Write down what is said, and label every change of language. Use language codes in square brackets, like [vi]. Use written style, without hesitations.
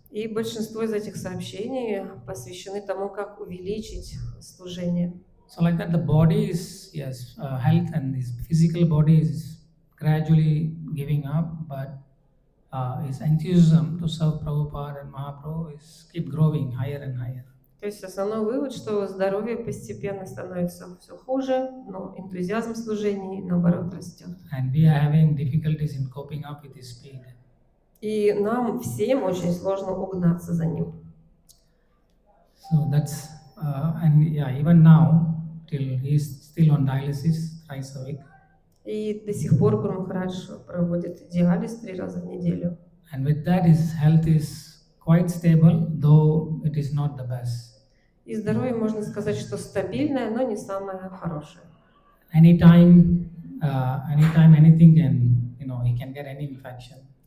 [ru] И большинство из этих сообщений посвящены тому, как увеличить служение. [en] So like that, the body is, yes, health and this physical body is gradually giving up, but his enthusiasm to serve Prabhupada and Mahaprabhu is keep growing higher and higher. [ru] То есть основной вывод, что здоровье постепенно становится все хуже, но энтузиазм служения, наоборот, растет. [en] And we are having difficulties in coping up with his speed. [ru] И нам всем очень сложно угнаться за ним. [en] So that's, even now, till he's still on dialysis thrice a week. [ru] И до сих пор Гуру Махарадж проводит диализ 3 раза в неделю. [en] And with that, his health is quite stable, though it is not the best. [ru] И здоровье, можно сказать, что стабильное, но не самое хорошее. [en] Anytime, anything can, he can get any infection.